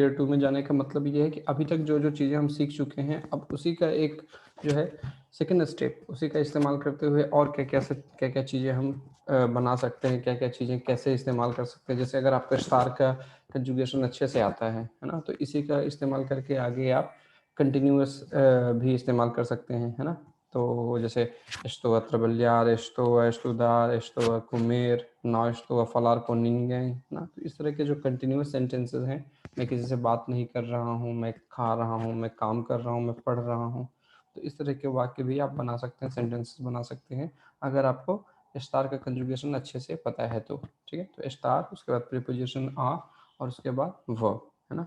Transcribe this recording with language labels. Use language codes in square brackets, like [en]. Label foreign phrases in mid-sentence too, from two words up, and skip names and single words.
[hi] टियर 2 में जाने का मतलब ये है कि अभी तक जो चीज़ें हम सीख चुके हैं, अब उसी का एक जो है सेकंड स्टेप, उसी का इस्तेमाल करते हुए और क्या-क्या चीज़ें हम बना सकते हैं, क्या-क्या चीज़ें कैसे इस्तेमाल कर सकते हैं। जैसे अगर आपका स्टार का कंजुगेशन अच्छे से आता है ना, तो इसी का इस्तेमाल करके आगे आप कंटिन्यूअस भी इस्तेमाल कर सकते हैं, है ना। तो जैसे [pt] estou a trabalhar, estou a estudar, estou a comer, não estou a falar com ninguém ना। [hi] तो इस तरह के जो [en] continuous sentences [hi] हैं, मैं किसी से बात नहीं कर रहा हूँ, मैं खा रहा हूँ, मैं काम कर रहा हूँ, मैं पढ़ रहा हूँ। तो इस तरह के वाक्य भी आप बना सकते हैं, सेंटेंसेस बना सकते हैं, अगर आपको स्टार का कंजुगेशन अच्छे से पता है तो। ठीक है, तो स्टार, उसके बाद प्रीपोजिशन आ और उसके बाद वर्ब, है ना।